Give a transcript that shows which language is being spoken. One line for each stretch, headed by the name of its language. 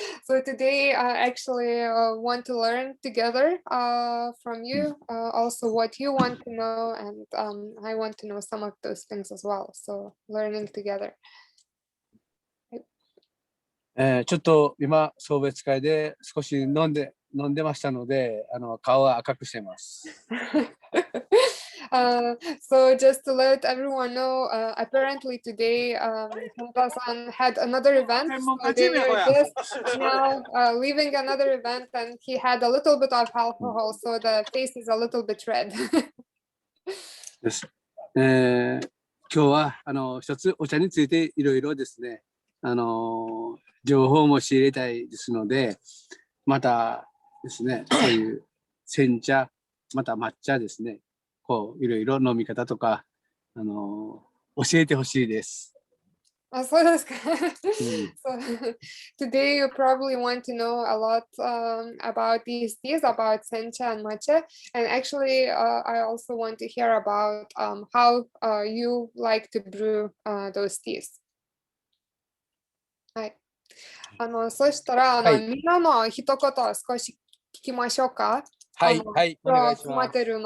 English: So today I actually want to learn together from you also what you want to know, and I want to know some of those things as well. So learning together.
Japanese: ちょっと今送別会で少し飲んでましたので顔は赤くしてます。
English: So just to let everyone know, apparently today Henta-san had another event. So they were just now leaving another event, and he had a little bit of alcohol, so the face is a little bit red.
Japanese: です。今日は一つお茶についていろいろですね、情報も仕入れたいですので、またですね、そういう煎茶、また抹茶ですね、こういろいろ飲み方とか教えてほしいです。そうですか。
English: So today you probably want to know a lot about these teas, about sencha and matcha, and actually I also want to hear about how you like to brew those teas.
Japanese: はい。そしたらみんなの一言少し聞きましょうか。はい、はい、お願いします。